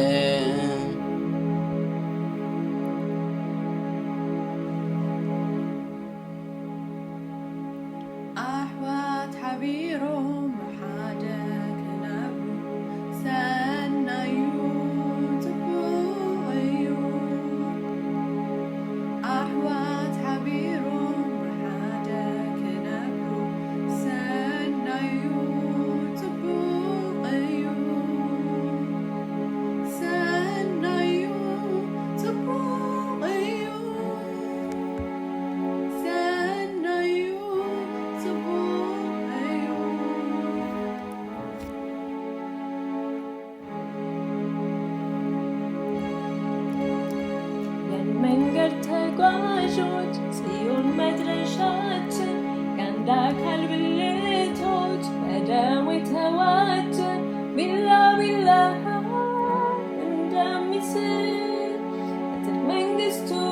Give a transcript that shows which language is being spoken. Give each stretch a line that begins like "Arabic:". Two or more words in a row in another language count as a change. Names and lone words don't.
Tigrinya: ኣሕዋት ሓቢሮም ብሓደ ክነብሩ ሰናዩ ጽቡቕ እዩ። ኣሕዋት ሓቢሮም ብሓደ ክነብሩ ሰናዩ ጽቡቕ እዩ። ሰናዩ ጽቡቕ እዩ። ሰናዩ ጽቡቕ እዩ።
Amharic: የመንገድ ተጓዦች ጽዮን መድረሻችን ከአንድ አካል ብልቶች በደሙ የተዋጀ ቢላ ቢላ እንደሚስል በትል መንግሥቱ